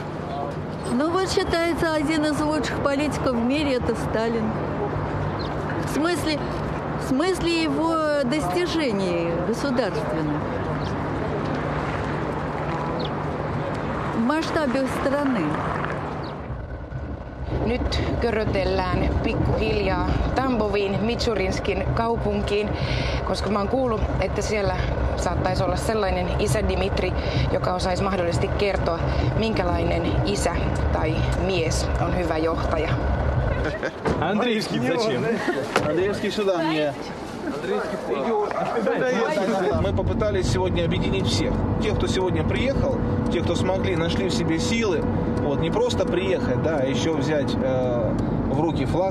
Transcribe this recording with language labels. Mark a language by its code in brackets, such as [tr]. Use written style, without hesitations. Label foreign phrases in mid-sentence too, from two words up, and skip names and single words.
[ru] Ну вот считается, один из лучших политиков в мире – это Сталин. В смысле его достижений государственных. В масштабе страны. [fi] Nyt körötellään pikkuhiljaa Tamboviin, Mitsurinskin kaupunkiin, koska mä oon kuullut, että siellä saattaisi olla sellainen isä Dimitri, joka osaisi mahdollisesti kertoa, minkälainen isä tai mies on hyvä johtaja. [ru] Андреевский зачем? Андреевский сюда мне. Мы попытались сегодня объединить всех. Тех, кто сегодня приехал, тех, кто смогли, нашли в себе силы, вот, не просто приехать, да, а еще взять в руки флаг.